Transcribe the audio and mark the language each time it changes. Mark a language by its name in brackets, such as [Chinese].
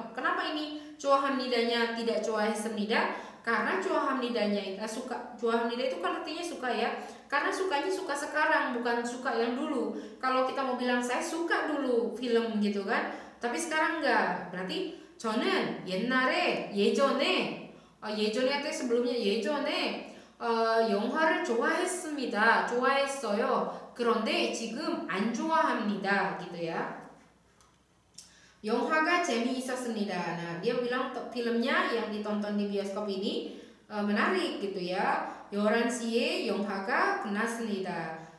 [Indonesian] Kenapa ini 좋아합니다nya tidak 좋아했습니다? Karena 좋아합니다nya 좋아합니다 itu kan artinya suka ya. Karena sukanya suka sekarang, bukan suka yang dulu. Kalau kita mau bilang saya suka dulu film gitu kan, tapi sekarang enggak. Berarti [Korean] 저는 옛날에 예전에 [Indonesian] atau sebelumnya [Korean] 예전에 영화를 좋아했어요. 그런데 지금 안 좋아합니다. [Indonesian] gitu ya. [Korean] 영화가 재미있었습니다. [Indonesian] Nah, dia bilang filmnya yang ditonton di bioskop ini menarik gitu ya. [Korean] 11시에 영화가 끝났습니다.